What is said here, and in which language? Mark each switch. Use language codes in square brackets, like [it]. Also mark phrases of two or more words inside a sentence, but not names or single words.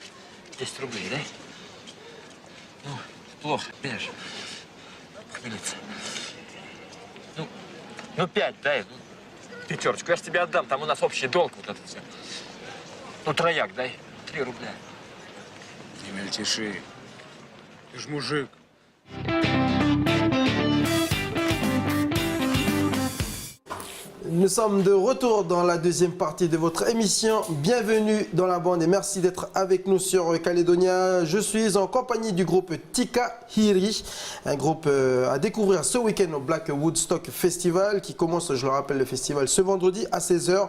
[ru] 10 рублей, дай. Ну, плохо, видишь? Хмелиться. Ну, 5 дай, ну, пятерочку. Я ж тебе отдам, там у нас общий долг вот этот все. Ну, трояк дай, 3 рубля. Не мельтеши. Ты ж мужик. [fr] Nous sommes de retour dans la deuxième partie de votre émission. Bienvenue dans la bande et merci d'être avec nous sur Calédonia. Je suis en compagnie du groupe Tikahiri, un groupe à découvrir ce week-end au Black Woodstock Festival qui commence, je le rappelle, le festival ce vendredi à 16h.